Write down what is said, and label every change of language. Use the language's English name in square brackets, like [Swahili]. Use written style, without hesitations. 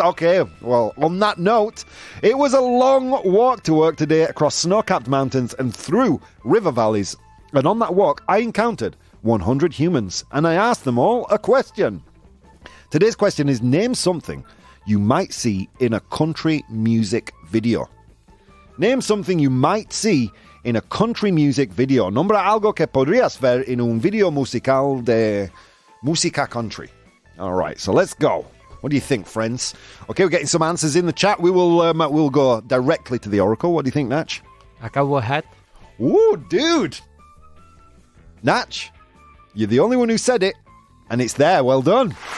[English] Okay, well, on that note, it was a long walk to work today across snow-capped mountains and through river valleys. And on that walk, I encountered 100 humans, and I asked them all a question. Today's question is, name something you might see in a country music video. Name something you might see in a country music video. [Spanish] Nombra algo que podrías ver en un video musical de música country. [English] All right, so let's go. What do you think, friends? Okay, we're getting some answers in the chat. We'll go directly to the Oracle. What do you think, Natch? A cowboy hat. Ooh, dude. Natch, you're the only one who said it, and it's there. Well done.